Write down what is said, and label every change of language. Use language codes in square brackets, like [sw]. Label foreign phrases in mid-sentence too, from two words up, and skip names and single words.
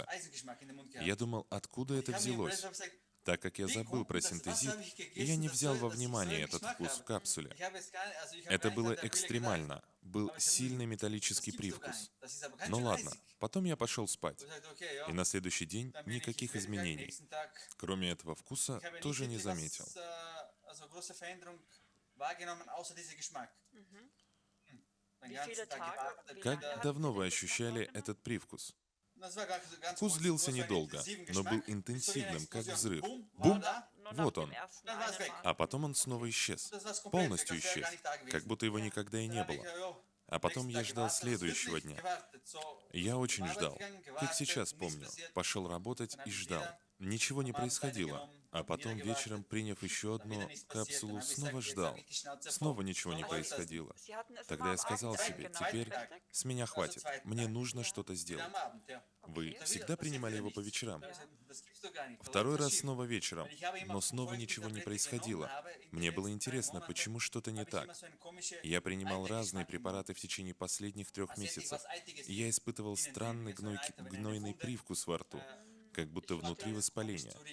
[ru] Я думал, откуда это взялось? Так как я забыл про синтезид, и я не взял во внимание этот вкус в капсуле. Это было экстремально. Был сильный металлический привкус. Ну ладно, потом я пошел спать. И на следующий день никаких изменений. Кроме этого вкуса, тоже не заметил. [de] Wie viele Tage? Wie lange [ru] Как [de] hatten [ru] давно [de] Sie [ru] вы [de] den Geschmack [ru] ощущали [de] wahrgenommen? [ru] этот привкус? Вкус длился недолго, но был интенсивным, как взрыв. Бум! [de] Nur [ru] Вот [de] nach [ru] он. [de] dem ersten einen Mal. [ru] А потом он снова исчез. Полностью исчез. Как будто его никогда и не было. А потом я ждал следующего дня. Я очень ждал. Как сейчас помню. Пошел работать и ждал. Ничего не происходило. А потом вечером, приняв еще одну капсулу, снова ждал. Снова ничего не происходило. [de] Sie hatten es [ru] Тогда [de] immer [ru] я [de] am [ru] сказал [de] Abend [ru] себе, [de] eingenommen, [ru] теперь [de] richtig? [ru] с меня хватит. Мне нужно что-то сделать. Вы [de] Okay. [ru] всегда принимали его по вечерам? [de] Ja. [ru] Второй раз снова вечером, но снова ничего не происходило. Мне было интересно, почему что-то не так. Я принимал разные препараты в течение последних 3 месяцев, и я испытывал странный гнойный привкус во рту, как будто внутри воспаление.